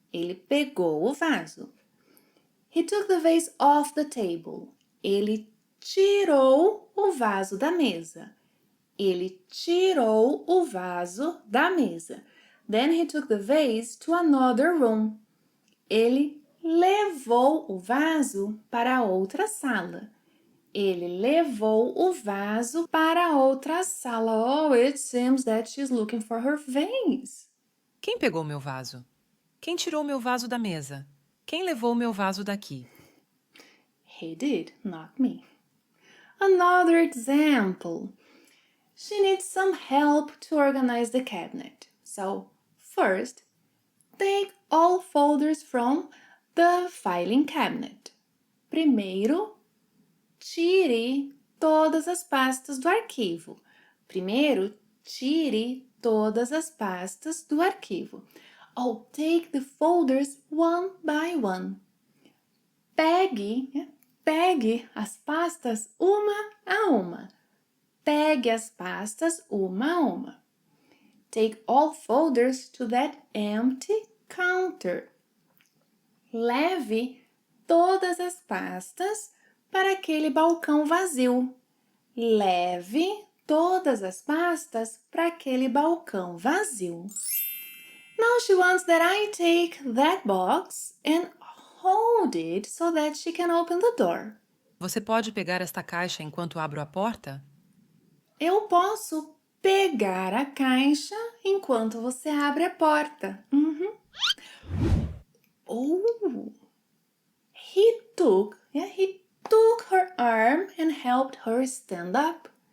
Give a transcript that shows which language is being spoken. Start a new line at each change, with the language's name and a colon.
Portuguese: Ele pegou o vaso.
English: He took the vase off the table.
Portuguese: Ele tirou o vaso da mesa. Ele tirou o vaso da mesa.
English: Then he took the vase to another room.
Portuguese: Ele levou o vaso para outra sala. Ele levou o vaso para outra sala.
English: Oh, it seems that she's looking for her vase.
Portuguese: Quem pegou meu vaso? Quem tirou meu vaso da mesa? Quem levou meu vaso daqui?
English: He did, not me. Another example. She needs some help to organize the cabinet. So, first, take all folders from the filing cabinet.
Portuguese: Primeiro, tire todas as pastas do arquivo. Primeiro, tire todas as pastas do arquivo.
English: Oh, take the folders one by one.
Portuguese: Pegue as pastas uma a uma. Pegue as pastas uma a uma.
English: Take all folders to that empty counter.
Portuguese: Leve todas as pastas para aquele balcão vazio. Leve todas as pastas para aquele balcão vazio.
English: Now she wants that I take that box and hold it so that she can open the door.
Portuguese: Você pode pegar esta caixa enquanto abro a porta? Eu posso pegar a caixa enquanto você abre a porta.
English: Oh, he took her arm and helped her stand up.